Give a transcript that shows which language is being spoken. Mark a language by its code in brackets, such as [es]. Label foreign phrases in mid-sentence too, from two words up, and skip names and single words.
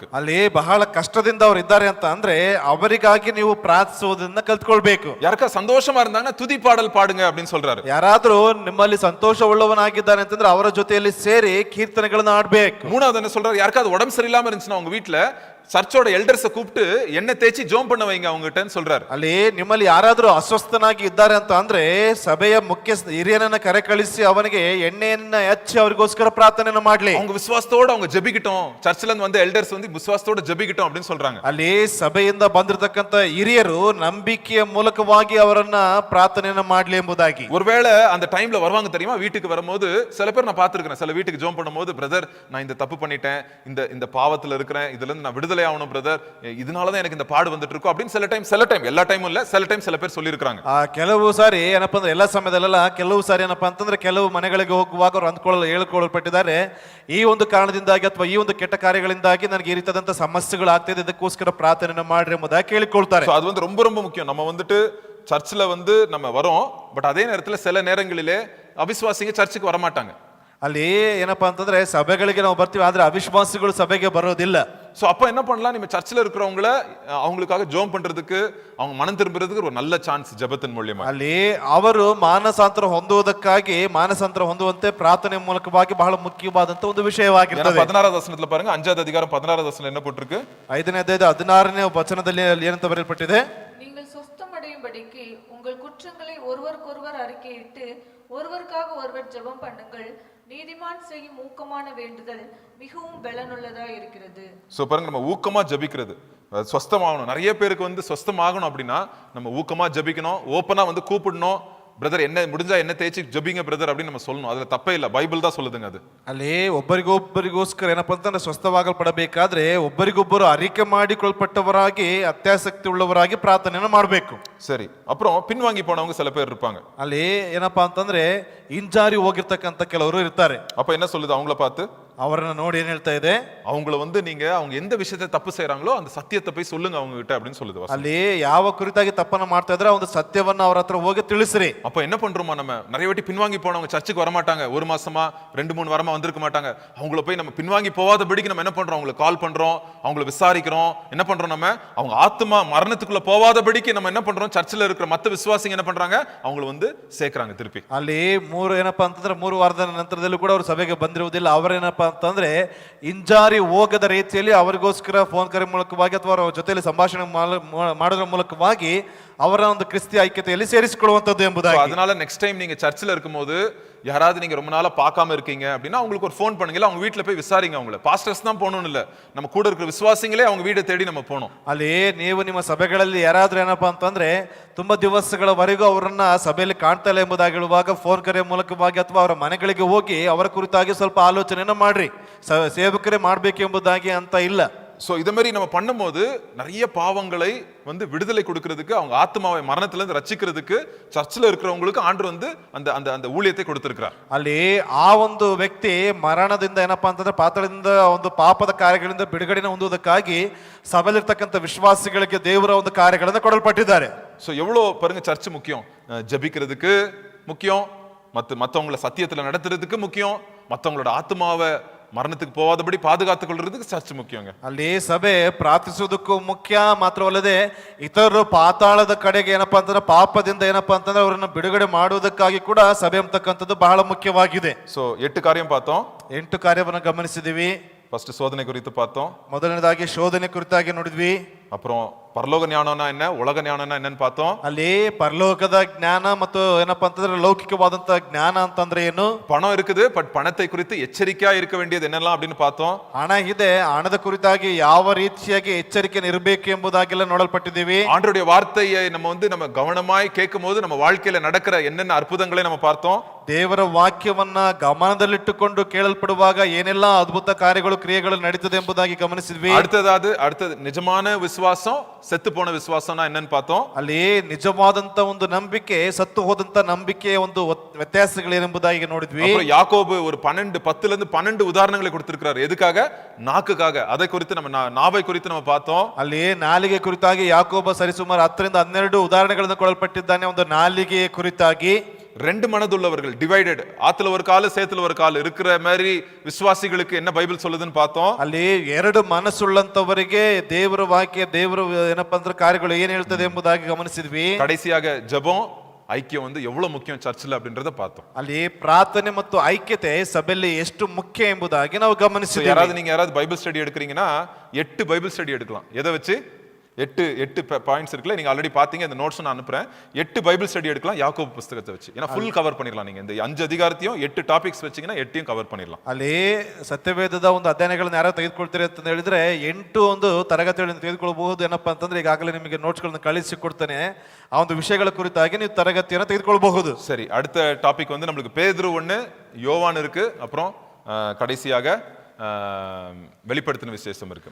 [kn] ಅಲ್ಲಿ ಬಹಳ ಕಷ್ಟದಿಂದ ಅವರು ಇದ್ದಾರೆ ಅಂತ ಅಂದ್ರೆ ಅವರಿಗಾಗಿ ನೀವು ಪ್ರಾರ್ಥಿಸುವುದನ್ನ ಕಲ್ತ್ಕೊಳ್ಬೇಕು. [ta] யாருக்கா சந்தோஷமா இருந்தாங்கன்னா துதி பாடல் பாடுங்க அப்படின்னு சொல்றாரு. [kn] ಯಾರಾದ್ರೂ ನಿಮ್ಮಲ್ಲಿ ಸಂತೋಷ ಉಳ್ಳವನಾಗಿದ್ದಾನೆ ಅಂತಂದ್ರೆ ಅವರ ಜೊತೆಯಲ್ಲಿ ಸೇರಿ ಕೀರ್ತನೆಗಳನ್ನ ಆಡ್ಬೇಕು. [ta] 3வது என்ன சொல்றாரு, யாருக்காவது உடம்பு சரியில்லாம இருந்துச்சுன்னா உங்க வீட்டுல சர்ச்சோட எல்டர்ஸை கூப்பிட்டு எண்ணெய் தேய்ச்சி ஜோம் பண்ண வைங்க அவங்ககிட்டன்னு சொல்றாரு. [kn] ಅಲ್ಲಿ ನಿಮ್ಮಲ್ಲಿ ಯಾರಾದರೂ ಅಸ್ವಸ್ಥನಾಗಿ ಇದ್ದಾರೆ ಅಂತ ಅಂದ್ರೆ ಸಭೆಯ ಮುಖ್ಯಸ್ಥ ಹಿರಿಯನನ್ನ ಕರೆ ಕಳಿಸಿ ಅವನಿಗೆ ಎಣ್ಣೆಯನ್ನ ಹಚ್ಚಿ ಅವರಿಗೋಸ್ಕರ ಪ್ರಾರ್ಥನೆಯನ್ನು ಮಾಡ್ಲಿ. [ta] அவங்க விசுவாசத்தோட அவங்க ஜெபிக்கட்டும், சர்ச்சில இருந்து வந்த எல்டர்ஸ் வந்து விசுவாசத்தோட ஜெபிக்கட்டும் அப்படின்னு சொல்றாங்க. [kn] ಅಲ್ಲಿ ಸಭೆಯಿಂದ ಬಂದಿರತಕ್ಕಂತ ಹಿರಿಯರು ನಂಬಿಕೆಯ ಮೂಲಕವಾಗಿ ಅವರನ್ನ ಪ್ರಾರ್ಥನೆಯನ್ನ ಮಾಡ್ಲಿ ಎಂಬುದಾಗಿ. [ta] ஒருவேளை அந்த டைம்ல வருவாங்க தெரியுமா, வீட்டுக்கு வரும்போது சில பேர் நான் பார்த்திருக்கிறேன், சில வீட்டுக்கு ஜோம் பண்ணும்போது பிரதர் நான் இந்த தப்பு பண்ணிட்டேன், இந்த பாவத்துல இருக்கிறேன், இதுல இருந்து நான் விடுதலை ஆகணும் பிரதர், இதனாலதான் எனக்கு இந்த பாடு வந்துட்டு இருக்கும் அப்படின்னு சில டைம் எல்லா டைமும் இல்ல, சில டைம் சில பேர் சொல்லியிருக்காங்க. [kn] ಕೆಲವು ಸಾರಿ ಏನಪ್ಪಾ ಅಂದ್ರೆ ಎಲ್ಲ ಸಮಯದಲ್ಲೆಲ್ಲ ಕೆಲವು ಸಾರಿ ಏನಪ್ಪಾ ಅಂತಂದ್ರೆ ಕೆಲವು ಮನೆಗಳಿಗೆ ಹೋಗುವಾಗ ಅವ್ರು ಹೇಳ್ಕೊಳ್ಳಲ್ಪಟ್ಟಿದ್ದಾರೆ, ಈ ಒಂದು ಕಾರಣದಿಂದಾಗಿ ಅಥವಾ ಈ ಒಂದು ಕೆಟ್ಟ ಕಾರ್ಯಗಳಿಂದಾಗಿ ನನಗೆ ಈ ರೀತಿಯಾದಂತ ಸಮಸ್ಯೆಗಳು ಆಗ್ತಿದೆ, ಇದಕ್ಕೋಸ್ಕರ ಪ್ರಾರ್ಥನೆ ಮಾಡ್ರಿ ಎಂಬುದಾಗಿ ಕೇಳಿಕೊಳ್ತಾರೆ. [ta] அது வந்து ரொம்ப ரொம்ப முக்கியம். நம்ம வந்துட்டு சர்ச்சில் வந்து நம்ம வரோம், பட் அதே நேரத்தில் சில நேரங்களிலே அவிசுவாசிங்க சர்ச்சுக்கு வரமாட்டாங்க. [kn] ಅಲ್ಲಿ ಏನಪ್ಪಾ ಅಂತಂದ್ರೆ ಸಭೆಗಳಿಗೆ ನಾವು ಬರ್ತೀವಿ, ಆದ್ರೆ ಅವಿಶ್ವಾಸಿಗಳು ಸಭೆಗೆ ಬರೋದಿಲ್ಲ. [ta] சோ அப்ப என்ன பண்ணலாம், நம்ம சர்ச்சில் இருக்கிறவங்கள அவங்களுக்காக ஜோம் பண்றதுக்கு, அவங்க மனம் திரும்புறதுக்கு ஒரு நல்ல சான்ஸ் ஜெபத்தின் மூலமா. [kn] ಅಲ್ಲಿ ಅವರು ಮಾನಸಾಂತರ ಹೊಂದುವುದಕ್ಕಾಗಿ ಮಾನಸಾಂತರ ಹೊಂದುವಂತೆ ಪ್ರಾರ್ಥನೆ ಮೂಲಕವಾಗಿ ಬಹಳ ಮುಖ್ಯವಾದಂತ ಒಂದು ವಿಷಯವಾಗಿರ್ತದೆ. [ta] 16வது வசனத்துல பாருங்க, 5வது அதிகாரம் 16வது வசனம் என்ன போட்டிருக்கு? [kn] 5ನೇ ಅಧ್ಯಾಯದ 16ನೇ ವಚನದಲ್ಲಿ ಏನಂತ ಬರೆಯಲ್ಪಟ್ಟಿದೆ? [ta] நீங்கள் சொஸ்தமடையும்படிக்கு உங்கள் குற்றங்களை ஒருவருக்கொருவர் அறிக்கையிட்டு ஒருவருக்காக ஒருவர் ஜெபம் பண்ணுங்கள், நீதிமான் செய்யும் ஊக்கமான வேண்டுதல் மிகவும் பலனுள்ளதா இருக்கிறது. சோ பாருங்க, நம்ம ஊக்கமா ஜெபிக்கிறது, சொஸ்தமாகணும். நிறைய பேருக்கு வந்து சொஸ்தமாகணும் அப்படின்னா நம்ம ஊக்கமா ஜெபிக்கணும், ஓப்பனா வந்து கூப்பிடணும், பிரதர் என்ன முடிஞ்சா என்ன தேய்ச்சி ஜெபிங்க பிரதர் அப்படின்னு நம்ம சொல்லணும். அதுல தப்பே இல்ல, பைபிள் தான் சொல்லுதுங்க அது. [kn] ಅಲ್ಲಿ ಒಬ್ಬರಿಗೊಬ್ಬರಿಗೋಸ್ಕರ ಏನಪ್ಪಾ ಅಂತಂದ್ರೆ ಸ್ವಸ್ಥವಾಗಲ್ಪಡಬೇಕಾದ್ರೆ ಒಬ್ಬರಿಗೊಬ್ಬರು ಅರಿಕೆ ಮಾಡಿಕೊಳ್ಪಟ್ಟವರಾಗಿ ಅತ್ಯಾಸಕ್ತಿ ಉಳ್ಳವರಾಗಿ ಪ್ರಾರ್ಥನೆಯನ್ನು ಮಾಡಬೇಕು. [ta] சரி, அப்புறம் பின்வாங்கி போனவங்க சில பேர் இருப்பாங்க. [kn] ಅಲ್ಲಿ ಏನಪ್ಪಾ ಅಂತಂದ್ರೆ ಹಿಂಜಾರಿ ಹೋಗಿರ್ತಕ್ಕಂಥ ಕೆಲವರು ಇರ್ತಾರೆ. [ta] அப்ப என்ன சொல்லுது அவங்கள பார்த்து? [kn] ಅವರನ್ನ ನೋಡಿ ಏನ್ ಹೇಳ್ತಾ ಇದೆ? [ta] அவங்கள வந்து நீங்க அவங்க எந்த விஷயத்தை தப்பு செய்யறாங்களோ அந்த சத்தியத்தை போய் சொல்லுங்க அவங்க கிட்ட அப்படின்னு சொல்லுது. [kn] ಅಲ್ಲಿ ಯಾವ ಕುರಿತಾಗಿ ತಪ್ಪನ್ನ ಮಾಡ್ತಾ ಇದ್ರೆ ಒಂದು ಸತ್ಯವನ್ನ ಅವರ ಹತ್ರ ಹೋಗಿ ತಿಳಿಸ್ರಿ. [ta] அப்ப என்ன பண்றோமா, நம்ம நிறைய வாட்டி பின்வாங்கி போனவங்க சர்ச்சுக்கு வர மாட்டாங்க, ஒரு மாசமா 2-3 வாரமா வந்திருக்க மாட்டாங்க, அவங்கள போய் நம்ம பின்வாங்கி போவாதபடிக்கு நம்ம என்ன பண்றோம், அவங்களுக்கு கால் பண்றோம், அவங்கள விசாரிக்கிறோம். என்ன பண்றோம், நம்ம அவங்க ஆத்மா மரணத்துக்குள்ள போவாதபடிக்கு நம்ம என்ன பண்றோம், சர்ச்சில் இருக்கிற மத்த விசுவாசிங்க என்ன பண்றாங்க, அவங்கள வந்து சேர்க்கறாங்க திருப்பಿ. [kn] ಅಲ್ಲಿ ಏನಪ್ಪಾ ಅಂತಂದ್ರೆ 3 ವಾರದ ನಂತರದಲ್ಲೂ ಕೂಡ ಅವರು ಸಭೆಗೆ ಬಂದಿರುವುದಿಲ್ಲ. ಅವರೇನಪ್ಪಾ ಅಂತಂದ್ರೆ ಹಿಂಜಾರಿ ಹೋಗದ ರೀತಿಯಲ್ಲಿ ಅವರಿಗೋಸ್ಕರ ಫೋನ್ ಕರೆ ಮೂಲಕವಾಗಿ ಅಥವಾ ಅವರ ಜೊತೆಯಲ್ಲಿ ಸಂಭಾಷಣೆ ಮಾಡೋದ್ರ ಮೂಲಕವಾಗಿ ಅವರ ಒಂದು ಕ್ರಿಸ್ತಿ ಐಕ್ಯತೆಯಲ್ಲಿ ಸೇರಿಸಿಕೊಳ್ಳುವಂತದ್ದು ಎಂಬುದಾಗಿ. [ta] அதனால [en] next time [ta] நீங்க சர்ச்சில் இருக்கும்போது யாராவது நீங்க ரொம்ப நாளா பார்க்காம இருக்கீங்க அப்படின்னா அவங்களுக்கு ஒரு ஃபோன் பண்ணுங்க, அவங்க வீட்டுல போய் விசாரிங்க. அவங்கள பாஸ்டர்ஸ் தான் போகணும்னு இல்ல, நம்ம கூட இருக்கிற விசுவாசிங்களே அவங்க வீட்டை தேடி நம்ம போகணும். [kn] ಅಲ್ಲಿ ನೀವು ನಿಮ್ಮ ಸಭೆಗಳಲ್ಲಿ ಯಾರಾದ್ರೂ ಏನಪ್ಪಾ ಅಂತಂದ್ರೆ ತುಂಬಾ ದಿವಸಗಳವರೆಗೂ ಅವರನ್ನ ಸಭೆಯಲ್ಲಿ ಕಾಣ್ತಾ ಇಲ್ಲ ಎಂಬುದಾಗಿ ಹೇಳುವಾಗ ಫೋನ್ ಕರೆ ಮೂಲಕವಾಗಿ ಅಥವಾ ಅವರ ಮನೆಗಳಿಗೆ ಹೋಗಿ ಅವರ ಕುರಿತಾಗಿ ಸ್ವಲ್ಪ ಆಲೋಚನೆಯನ್ನ ಮಾಡ್ರಿ. ಸೇವಕರೇ ಮಾಡ್ಬೇಕು ಎಂಬುದಾಗಿ ಅಂತ ಇಲ್ಲ. [ta] சோ இத மாதிரி நம்ம பண்ணும்போது நிறைய பாவங்களை வந்து விடுதலை கொடுக்கிறதுக்கு, அவங்க ஆத்மாவை மரணத்துல இருந்து ரட்சிக்கிறதுக்கு சர்ச்சில் இருக்கிறவங்களுக்கு ஆண்டவர் வந்து அந்த அந்த அந்த ஊழியத்தை கொடுத்திருக்கிறார். [kn] ಅಲ್ಲಿ ಆ ಒಂದು ವ್ಯಕ್ತಿ ಮರಣದಿಂದ ಏನಪ್ಪಾ ಅಂತಂದ್ರೆ ಪಾತಾಳದಿಂದ ಒಂದು ಪಾಪದ ಕಾರ್ಯಗಳಿಂದ ಬಿಡುಗಡೆನ ಹೊಂದುವುದಕ್ಕಾಗಿ ಸಭೆಯಲ್ಲಿರ್ತಕ್ಕಂಥ ವಿಶ್ವಾಸಿಗಳಿಗೆ ದೇವರ ಒಂದು ಕಾರ್ಯಗಳನ್ನು ಕೊಡಲ್ಪಟ್ಟಿದ್ದಾರೆ. [ta] சோ எவ்வளவு பாருங்க, சர்ச் முக்கியம், ஜெபிக்கிறதுக்கு முக்கியம், மத்தவங்களை சத்தியத்துல நடத்துறதுக்கு முக்கியம், மத்தவங்களோட ஆத்மாவை ಮರಣಕ್ಕೆ போவாதபடி பாதுகாத்துக் கொள்றதுக்கு சர்ச் ಮುಖ್ಯங்க. [kn] ಅಲ್ಲಿ ಸಭೆ ಪ್ರಾರ್ಥಿಸುವುದಕ್ಕೂ ಮುಖ್ಯ ಮಾತ್ರವಲ್ಲದೆ ಇತರರು ಪಾತಾಳದ ಕಡೆಗೆ ಏನಪ್ಪಾ ಅಂತಂದ್ರೆ ಪಾಪದಿಂದ ಏನಪ್ಪಾ ಅಂತಂದ್ರೆ ಅವರನ್ನ ಬಿಡುಗಡೆ ಮಾಡುವುದಕ್ಕಾಗಿ ಕೂಡ ಸಭೆ ಅಂತಕ್ಕಂಥದ್ದು ಬಹಳ ಮುಖ್ಯವಾಗಿದೆ. [ta] சோ 8 கார்ய பார்த்தோம், [kn] 8 ಕಾರ್ಯವನ್ನು ಗಮನಿಸಿದೀವಿ. [ta] ಫಸ್ಟ್ சோதனை குறித்து பார்த்தோம், [kn] ಮೊದಲನೇದಾಗಿ ಶೋಧನೆ ಕುರಿತಾಗಿ ನೋಡಿದ್ವಿ. [ta] அப்புறம் பரலோக ஞானம்னா என்ன, உலக ஞானம்னா என்னன்னு பார்த்தோம். [kn] ಅಲ್ಲಿ ಪರಲೋಕದ ಜ್ಞಾನ ಮತ್ತು ಏನಪ್ಪಾ ಅಂತಂದ್ರೆ ಲೌಕಿಕವಾದಂತ ಜ್ಞಾನ ಅಂತಂದ್ರೆ ಏನು. [ta] பணம் இருக்குது, பட் பணத்தை குறித்து எச்சரிக்கையா இருக்க வேண்டியது என்னெல்லாம் அப்படின்னு பார்த்தோம். [kn] ಹಣ ಇದೆ, ಹಣದ ಕುರಿತಾಗಿ ಯಾವ ರೀತಿಯಾಗಿ ಎಚ್ಚರಿಕೆ ಇರಬೇಕು ಎಂಬುದಾಗೆಲ್ಲ ನೋಡಲ್ಪಟ್ಟಿದ್ದೀವಿ. [ta] ஆண்டவருடைய வார்த்தையை நம்ம வந்து நம்ம கவனமாய் கேட்கும் போது நம்ம வாழ்க்கையில நடக்கிற என்னென்ன அற்புதங்களை நம்ம பார்த்தோம். [kn] ದೇವರ ವಾಕ್ಯವನ್ನ ಗಮನದಲ್ಲಿಟ್ಟುಕೊಂಡು ಕೇಳಲ್ಪಡುವಾಗ ಏನೆಲ್ಲ ಅದ್ಭುತ ಕಾರ್ಯಗಳು ಕ್ರಿಯೆಗಳು ನಡೀತದೆ ಎಂಬುದಾಗಿ ಗಮನಿಸಿದ್ವಿ. [ta] அடுத்தது நிஜமான விசுவாசம், செத்து போன விசுவாசம்னா என்னன்னு பார்த்தோம். [kn] ಅಲ್ಲಿ ನಿಜವಾದಂತ ಒಂದು ನಂಬಿಕೆ, ಸತ್ತು ಹೋದಂತ ನಂಬಿಕೆಯ ಒಂದು ವ್ಯತ್ಯಾಸಗಳೇನೆಂಬುದಾಗಿ ನೋಡಿದ್ವಿ. [ta] அப்புறம் யாக்கோபு ஒரு 10ல இருந்து 12 உதாரணங்களை கொடுத்திருக்கிறார். எதுக்காக? நாக்குக்காக. அதை குறித்து நம்ம நாவை குறித்து நம்ம பார்த்தோம். [kn] ಅಲ್ಲಿ ನಾಲಿಗೆ ಕುರಿತಾಗಿ ಯಾಕೋಬ ಸರಿಸುಮಾರು 10ರಿಂದ 12 ಉದಾಹರಣೆಗಳನ್ನು ಕೊಡಲ್ಪಟ್ಟಿದ್ದಾನೆ ಒಂದು ನಾಲಿಗೆಯ ಕುರಿತಾಗಿ. [ta] 2 மனதுள்ளவர்கள், டிவைடட், ஆத்துல ஒரு கால் சேத்துல ஒரு கால் இருக்கிற மாதிரி விசுவாசிகளுக்கு என்ன பைபிள் சொல்லுதுன்னு பார்த்தோம். [kn] ಅಲ್ಲಿ 2 ಮನಸ್ಸುಳ್ಳಂತವರಿಗೆ ದೇವರ ವಾಕ್ಯ, ದೇವರ ಏನಪ್ಪಾ ಅಂದ್ರೆ ಕಾರ್ಯಗಳು ಏನ್ ಹೇಳ್ತದೆ ಎಂಬುದಾಗಿ ಗಮನಿಸಿದ್ವಿ. [ta] கடைசியாக ஜெபம், ஐக்கியம் வந்து எவ்வளவு முக்கியம் சர்ச்சில் அப்படின்றத பார்த்தோம். [kn] ಅಲ್ಲಿ ಪ್ರಾರ್ಥನೆ ಮತ್ತು ಐಕ್ಯತೆ ಸಭೆಯಲ್ಲಿ ಎಷ್ಟು ಮುಖ್ಯ ಎಂಬುದಾಗಿ ನಾವು [en] So, [kn] ಗಮನಿಸಿದ್ದೇವೆ. [ta] நீங்க யாராவது [en] Bible study [ta] எடுக்கிறீங்கன்னா 8 [en] Bible study [ta] எடுக்கலாம். எதை வச்சு? 8 பாயிண்ட்ஸ் இருக்குல்ல, நீங்க ஆல்ரெடி பாத்தீங்க, இந்த நோட்ஸ் நான் அனுப்புறேன். 8 [en] Bible study [ta] எடுக்கலாம் யாக்கோபு புத்தகத்தை வச்சு. ஏன்னா [en] full cover [ta] பண்ணிடலாம். நீங்க இந்த 5 அதிகாரத்தையும் 8 டாபிக்ஸ் வச்சீங்கன்னா 8யும் கவர் பண்ணிடலாம். [kn] ಅಲ್ಲಿ ಸತ್ಯವೇದದ ಒಂದು ಅಧ್ಯಯನಗಳನ್ನ ಯಾರು ತೆಗೆದುಕೊಳ್ತೀರಿ ಅಂತ ಹೇಳಿದ್ರೆ 8 ಒಂದು ತರಗತಿಗಳನ್ನು ತೆಗೆದುಕೊಳ್ಳಬಹುದು. ಏನಪ್ಪಾ ಅಂತಂದ್ರೆ ಈಗಾಗಲೇ ನಿಮಗೆ ನೋಟ್ಸ್ಗಳನ್ನು ಕಳಿಸಿ ಕೊಡ್ತೇನೆ. ಆ ಒಂದು ವಿಷಯಗಳ ಕುರಿತಾಗಿ ನೀವು ತರಗತಿಯನ್ನು ತೆಗೆದುಕೊಳ್ಳಬಹುದು. [ta] சரி, அடுத்த டாபிக் வந்து நம்மளுக்கு பேதுரு 1, யோவான் இருக்கு, அப்புறம் கடைசியாக வெளிப்படுத்தின விசேஷம் இருக்கு.